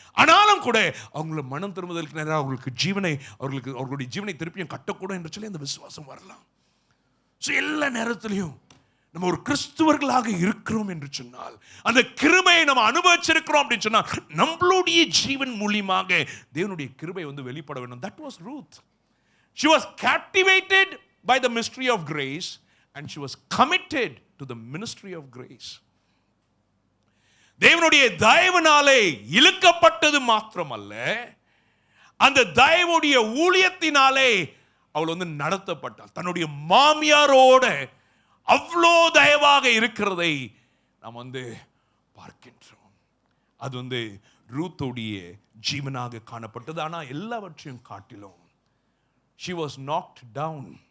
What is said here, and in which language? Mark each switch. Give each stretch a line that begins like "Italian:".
Tamil: ஆனாலும் கூட அவங்கள மனம் திரும்புதலுக்கு நேரம் அவர்களுடைய ஜீவனை திருப்பியும் கட்டக்கூடும் என்று சொல்லி அந்த விசுவாசம் வரலாம். எல்லா நேரத்திலையும் நம்ம ஒரு கிறிஸ்துவர்களாக இருக்கிறோம் என்று சொன்னால், அந்த கிருபையை நம்ம அனுபவிச்சிருக்கிறோம் அப்படின்னு சொன்னால், நம்மளுடைய ஜீவன் மூலமாக தேவனுடைய கிருபை வந்து வெளிப்பட வேண்டும்.
English: That was Ruth. She was captivated by the mystery of grace and she was committed to the ministry of grace.
Tamil: தேவனுடைய தயவினாலே இழுக்கப்பட்டது மாத்திரமல்ல, அந்த தயவுடைய ஊழியத்தினாலே அவள் வந்து நடத்தப்பட்டாள். தன்னுடைய மாமியாரோட அவ்வளோ தயவாக இருக்கிறதை நாம் வந்து பார்க்கின்றோம். அது வந்து ரூத்துடைய ஜீவனாக காணப்பட்டது. ஆனால் எல்லாவற்றையும் காட்டிலும்
English: she was knocked down.